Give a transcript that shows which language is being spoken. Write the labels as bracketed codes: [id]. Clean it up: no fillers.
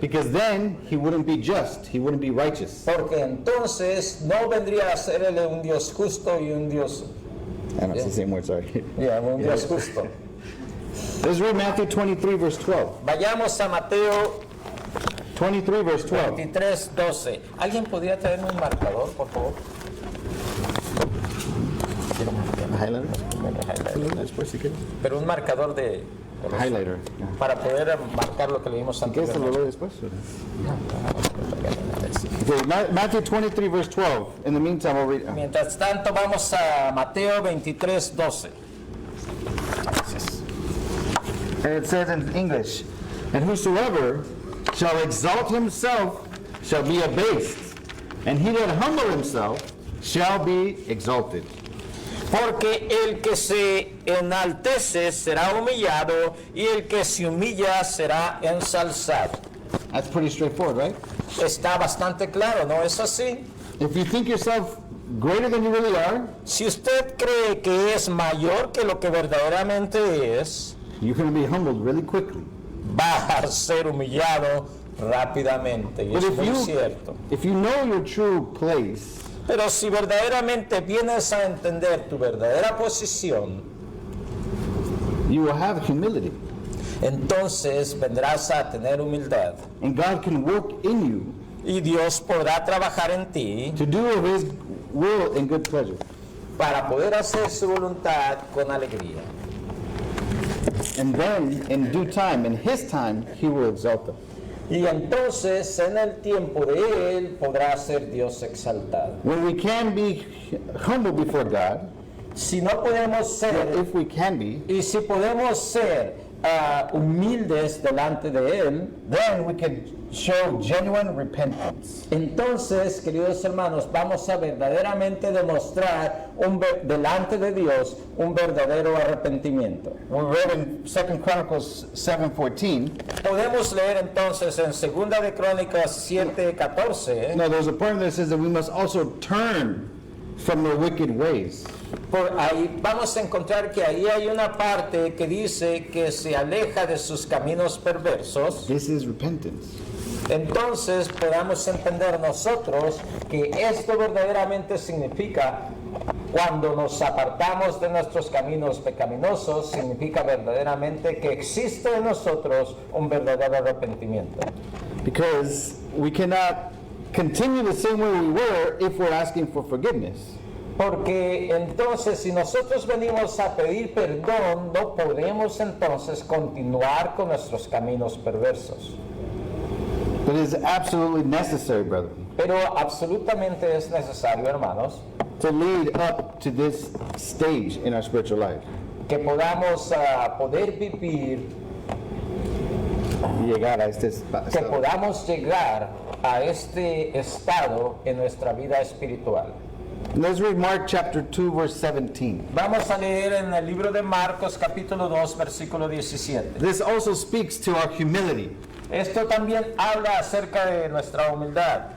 [en] Because then he wouldn't be just, he wouldn't be righteous. [es] Porque entonces no vendría a ser Él un Dios justo y un Dios, [en] I don't know, it's the same word, sorry. [es] un Dios justo. [en] Let's read Matthew 23, verse 12. [es] Vayamos a Mateo [en] 23, verse 12. [es] 23:12. ¿Alguien podría traerme un marcador, por favor? Highlighter? Después, si quieres. Pero un marcador [en] Highlighter. [es] para poder marcar lo que leímos ¿Quieres te lo anteriormente. doy después? [en] Okay, Matthew 23, verse 12. In the meantime, we'll read. [es] Mientras tanto, vamos a Mateo 23:12. [en] And it says in English, and whosoever shall exalt himself shall be abased, and he that humble himself shall be exalted. [es] Porque el que se enaltece será humillado, y el que se humilla será ensalzado. [en] That's pretty straightforward, right? [es] Está bastante claro, ¿no es así? [en] If you think yourself greater than you really are, [es] Si usted cree que es mayor que lo que verdaderamente es, [en] you're going to be humbled really quickly. [es] va a ser humillado rápidamente, y [en] But [es] es muy cierto. [en] if you know your true place, [es] Pero si verdaderamente vienes a entender tu verdadera posición, [en] you will have humility. [es] entonces vendrás a tener humildad. [en] And God can work in you [es] Y Dios podrá trabajar en ti [en] to do of his will and good pleasure. [es] para poder hacer su voluntad con alegría. [en] And then, in due time, in his time, he will exalt them. [es] Y entonces en el tiempo de Él podrá ser Dios exaltado. [en] When we can be humble before God, [es] Si no podemos ser, [en] if we can be, [es] y si podemos ser humildes delante de Él, [en] then we can show genuine repentance. [es] entonces, queridos hermanos, vamos a verdaderamente demostrar delante de Dios un verdadero arrepentimiento. [en] We read in 2 Chronicles 7:14. [es] Podemos leer entonces en 2 de Crónicas 7:14. [en] No, there's a part that says that we must also turn from the wicked ways. [es] Por ahí vamos a encontrar que ahí hay una parte que dice que se aleja de sus caminos perversos. [en] This is repentance. [es] Entonces podamos entender nosotros que esto verdaderamente significa, cuando nos apartamos de nuestros caminos pecaminosos, significa verdaderamente que existe en nosotros un verdadero arrepentimiento. [en] Because we cannot continue the same way we were if we're asking for forgiveness. [es] Porque entonces, si nosotros venimos a pedir perdón, no podemos entonces continuar con nuestros caminos perversos. [en] But it is absolutely necessary, brethren, [es] Pero absolutamente es necesario, hermanos, [en] to lead up to this stage in our spiritual life. [es] que podamos poder vivir, Llegar a este que podamos llegar a este estado en nuestra vida espiritual. [en] Let's read Mark chapter 2, verse 17. [es] Vamos a leer en el libro de Marcos capítulo 2 versículo 17. [en] This also speaks to our humility. [es] Esto también habla acerca de nuestra humildad.